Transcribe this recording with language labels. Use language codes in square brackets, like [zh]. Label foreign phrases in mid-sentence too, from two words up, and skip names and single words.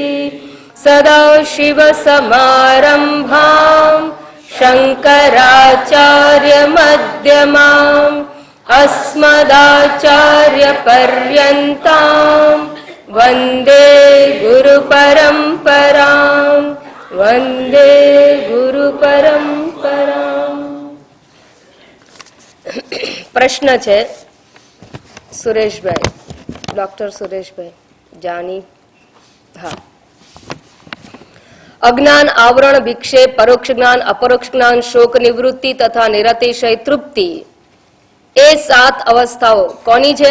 [sa] सदाशिवसमारम्भां शङ्कराचार्यमध्यमाम् अस्मदाचार्यपर्यन्तां वन्दे गुरुपरम्परां वन्दे गुरुपरम्परां। [gu] प्रश्न છે સુરેશભાઈ, ડોક્ટર સુરેશભાઈ જાની. હા, અજ્ઞાન આવરણ વિક્ષેપ, પરોક્ષ જ્ઞાન, અપરોક્ષ જ્ઞાન, શોક નિવૃત્તિ તથા નિરતિશય તૃપ્તિ એ 7 અવસ્થાઓ કોની છે?